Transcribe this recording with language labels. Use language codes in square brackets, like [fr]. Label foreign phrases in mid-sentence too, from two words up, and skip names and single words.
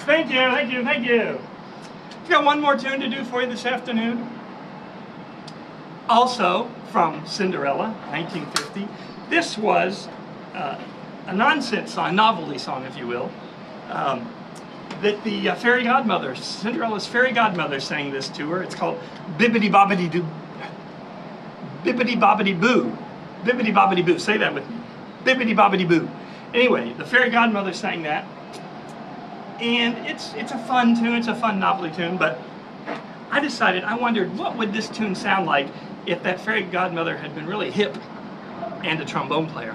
[en] Thank you, thank you, thank you. I've got one more tune to do for you this afternoon. Also from Cinderella, 1950. This was a nonsense song, novelty song, if you will, that the fairy godmother, Cinderella's fairy godmother, sang this to her. It's called Bibbidi Bobbidi Doo. Bibbidi Bobbidi Boo. Bibbidi Bobbidi Boo. Say that with me. Bibbidi Bobbidi Boo. Anyway, the fairy godmother sang that. And it's a fun tune, it's a fun novelty tune, but I decided, I wondered what would this tune sound like if that fairy godmother had been really hip and a trombone player.